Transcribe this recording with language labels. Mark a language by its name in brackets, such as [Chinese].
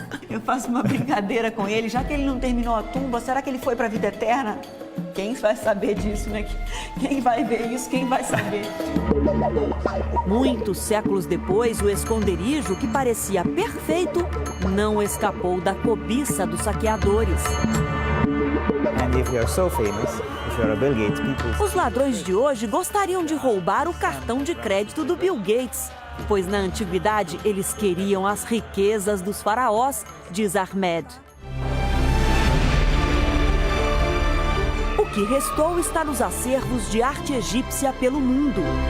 [Portuguese] Eu faço uma brincadeira com ele, já que ele não terminou a tumba, será que ele foi para a vida eterna? Quem vai saber disso, né? Quem vai ver isso, quem vai saber? Muitos séculos depois, o esconderijo, que parecia perfeito, não escapou da cobiça dos saqueadores. [English] And if you are so famous, if you are a Bill Gates, people... [Portuguese] Os ladrões de hoje gostariam de roubar o cartão de crédito do Bill Gates, pois na antiguidade eles queriam as riquezas dos faraós, diz Ahmed. O que restou está nos acervos de arte egípcia pelo mundo.